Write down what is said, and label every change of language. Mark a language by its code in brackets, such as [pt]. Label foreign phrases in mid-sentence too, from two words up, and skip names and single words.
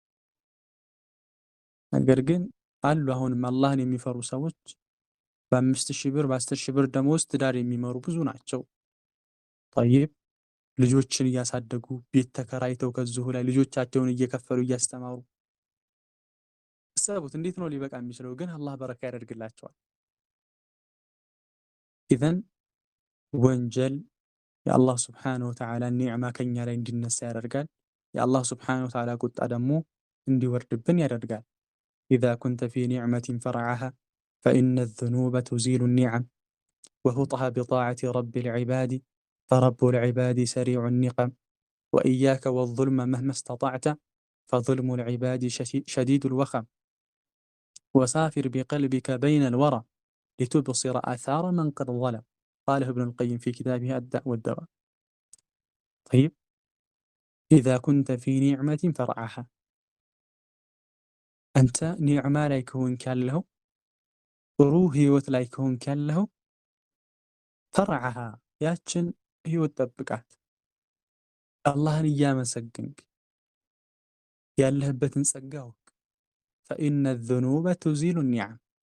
[am] ነገር ግን አሉ አሁንም አላህን የሚፈሩ ሰዎች በ5000 ብር በ10,000 ብር ደሞዝ ትዳር የሚመሩ ብዙ ናቸው። ጠይብ ልጆችን እያሳደጉ ቤት ተከራይተው ከዚሁ ላይ ልጆቻቸውን እየከፈሉ እያስተማሩ ሰቡት። እንዴት ነው ሊበቃ የሚችለው? ግን አላህ በረካ ያደርግላቸዋል። ኢዘን ወንጀል የአላህ [ar] سبحانه وتعالى [am] ኒዕማ ከኛ ላይ እንዲነሳ ያደርጋል። የአላህ [ar] سبحانه وتعالى [am] ቁጣ ደግሞ እንዲወርድብን ያደርጋል። [ar] إذا كنت في نعمة فارعها فإن الذنوب تزيل النعم وحطها بطاعة رب العباد فرب العباد سريع النقم وإياك والظلم مهما استطعت فظلم العباد شديد الوخم وسافر بقلبك بين الورى لتبصر آثار من قد ظለም قاله ابن القيم في كتابه الداء والدواء طيب إذا كنت في نعمة فارعها [am] አንተ ኒዕማ ላይ ከሆንክ ያለኸው ጥሩ ህይወት ላይ ከሆንክ ያለኸው ፈርዐሃ ያችን ህይወት ጠብቃት። አላህን እያመሰግንክ ያለህበትን ጸጋ እወቅ። [ar] فإن الذنوب تزيل النعم